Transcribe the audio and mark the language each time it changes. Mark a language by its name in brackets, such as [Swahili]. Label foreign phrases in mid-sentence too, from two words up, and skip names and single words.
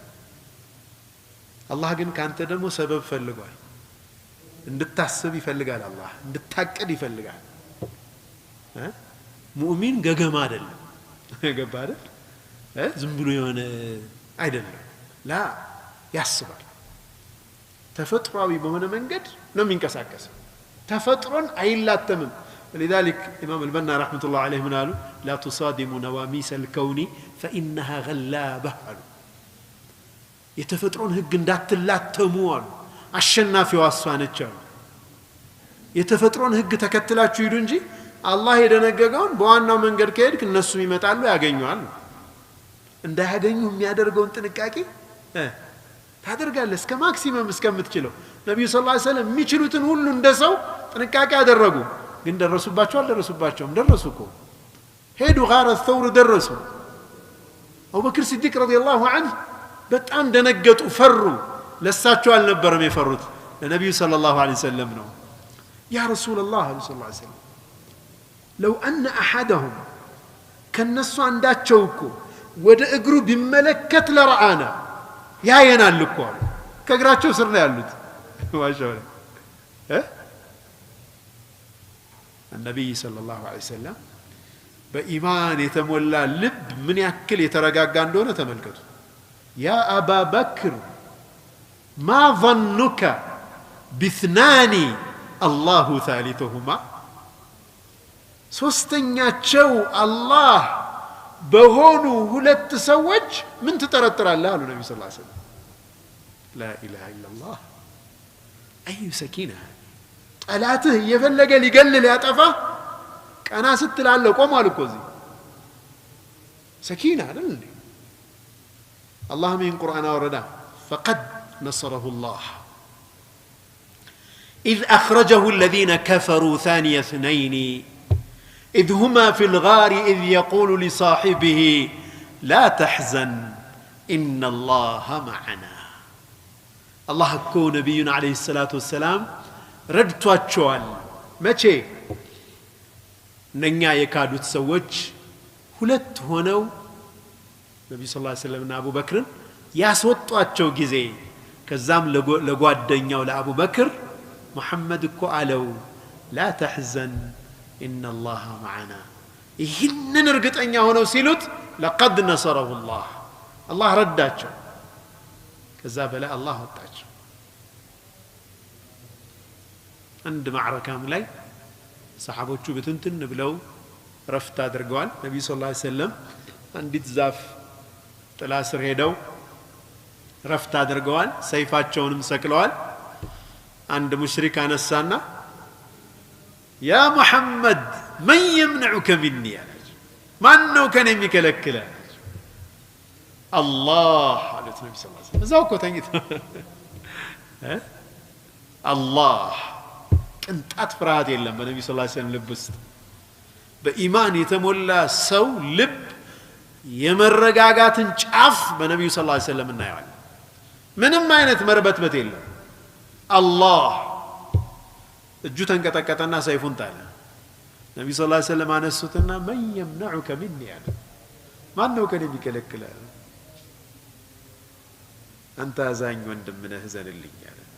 [Amharic] አላህ ግን ካንተ ደግሞ ሰበብ ፈልጓል እንድታስብ ይፈልጋል አላህ እንድታቀድ ይፈልጋል ሙእሚን ገገማ አይደለም ገባ አይደል ዝም ብሎ የሆነ አይደለም ላ ያስባል ተፈጥሯዊ በሆነ መንገድ ነው የሚንቀሳቀሰው ተፈጥሮን አይላተምም [Arabic] لذلك امام البنا رحمه الله عليه من قالوا لا تصادموا نواميس الكون فانها غلابه [Amharic] የተፈጥሮን ህግ እንዳትላተሙ አሉ አሸናፊው አሷነች አሉ የተፈጥሮን ህግ ተከትላችሁ ሂዱ እንጂ አላህ የደነገገውን በዋናው መንገድ ከሄድክ እነሱ ይመጣሉ ያገኙዋል እንዳያገኙ የሚያደርገውን ጥንቃቄ ታደርጋለህ እስከ ማክሲመም እስከምትችለው ነብዩ [Arabic] صلى الله عليه وسلم [Amharic] የሚችሉትን ሁሉ እንደሰው ጥንቃቄ ያደረጉ ግን ደረሱባቸው አልደረሱባቸውም ደረሱ እኮ ሄዱ ጋር الثور ደረሱ አቡበክር ሲዲቅ [Arabic] رضي الله عنه [Amharic] በጣም ደነገጡ ፈሩ ለሳቸው አልነበረም የፈሩት ለነብዩ [Arabic] صلى الله عليه وسلم [Amharic] ነው [Arabic] يا رسول الله صلى الله عليه وسلم لو ان احدهم [Amharic] ከነሱ አንዳቸው እኮ ወደ እግሩ ቢመለከት ለራአና ያየናል እኮ ከእግራቸው ስር ነው ያሉት ማሻአላ [Arabic] النبي صلى الله عليه وسلم [Amharic] በኢማን የተሞላ ልብ ምን ያክል የተረጋጋ እንደሆነ ተመልከቱ [Arabic] يا أبا بكر ما ظنك باثنان الله ثالثهما [Amharic] ሶስተኛቸው አላህ በሆኑ ሁለት ሰዎች ምን ተጠረጥራለህ አሉ ነብዩ [Arabic] صلى الله عليه وسلم لا اله الا الله اي سكينه [Amharic] ጠላትህ እየፈለገ ሊገልል ያጠፋ ቀና ስትላለ ቆማል እኮ እዚህ ሰኪና አይደል እንዴ አላህ ምን ቁርአን አወረዳ [Arabic] فقد نصره الله إذ أخرجه الذين كفروا ثاني اثنين إذ هما في الغار إذ يقول لصاحبه لا تحزن إن الله معنا الله كو نبينا عليه الصلاة والسلام [Amharic] ረድቷቸዋል መቼ ነኛ የካዱት ሰዎች ሁለት ሆነው ነብዩ [Arabic] صلى الله عليه وسلم [Amharic] እና አቡበክርን ያስወጧቸው ጊዜ ከዛም ለጓደኛው ለአቡበክር መሐመድ እኮ አለው [Arabic] لا تحزن إن الله معنا [Amharic] ይህንን እርግጠኛ ሆነው ሲሉት [Arabic] لقد نصره الله الله [Amharic] ረዳቸው ከዛ በላይ አላህ ወጣቸው [Arabic] عند معركة [Amharic] ላይ ሰሃቦቹ በትንትን ብለው ረፍት አድርገዋል ነብዩ [Arabic] صلى الله عليه وسلم [Amharic] አንዲት ዛፍ ጥላ ስር ሄደው ረፍት አድርገዋል ሰይፋቸውንም ሰቅለዋል አንድ ሙሽሪክ አነሳና ያ መሐመድ [Arabic] من يمنعك مني [Amharic] ማን ነው ከኔ የሚከለክለ አላህ አሉት ነብዩ [Arabic] صلى الله عليه وسلم [Amharic] እዛው እኮ ተኝተው አላህ ቅንጣት ፍርሃት የለም በነብዩ [Arabic] صلى الله عليه وسلم [Amharic] ልብ ውስጥ በኢማን የተሞላ ሰው ልብ የመረጋጋትን ጫፍ በነብዩ [Arabic] صلى الله عليه وسلم [Amharic] እናያለን ምንም አይነት መርበትበት የለም አላህ እጁ ተንቀጠቀጠና ሰይፉን ጣለ ነብዩ ሰለላሁ ዐለይሂ ወሰለም አነሱትና [Arabic] من يمنعك مني [Amharic] ማን ነው ከኔ የሚከለክለ አንተ አዛኝ ወንድም ነህ ዘንልኝ ያለ